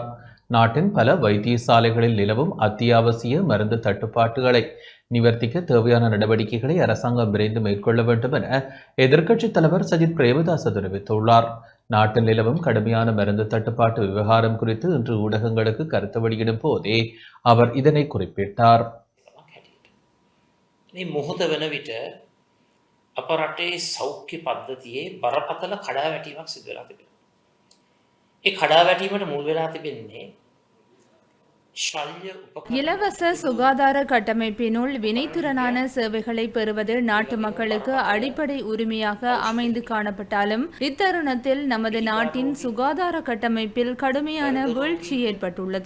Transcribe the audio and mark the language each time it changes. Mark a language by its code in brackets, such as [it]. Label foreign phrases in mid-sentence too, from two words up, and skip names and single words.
[ta] நாட்டின் பல வைத்தியசாலைகளில் நிலவும் அத்தியாவசிய மருந்து தட்டுப்பாட்டுகளை நிவர்த்திக்க தேவையான நடவடிக்கைகளை அரசாங்கம் விரைந்து மேற்கொள்ள வேண்டும் என எதிர்க்கட்சித் தலைவர் சஜித் பிரேமதாச தெரிவித்துள்ளார். நாட்டில் நிலவும் கடுமையான மருந்து தட்டுப்பாட்டு விவகாரம் குறித்து இன்று ஊடகங்களுக்கு கருத்து வெளியிடும் போதே அவர் இதனை குறிப்பிட்டார். [si] මොහොත වෙන විට අප රටේ සෞඛ්‍ය පද්ධතියේ බරපතල කඩාවැටීමක් සිදු වෙලා තිබෙනවා. ඒ කඩාවැටීමට මුල් වෙලා තිබෙන්නේ [ta] இலவச சுகாதார கட்டமைப்பினுள் வினைத்திறனான சேவைகளை பெறுவது நாட்டு மக்களுக்கு அடிப்படை உரிமையாக அமைந்து காணப்பட்டாலும் இத்தருணத்தில் நமது நாட்டின் சுகாதார கட்டமைப்பில் கடுமையான வீழ்ச்சி ஏற்பட்டுள்ளது.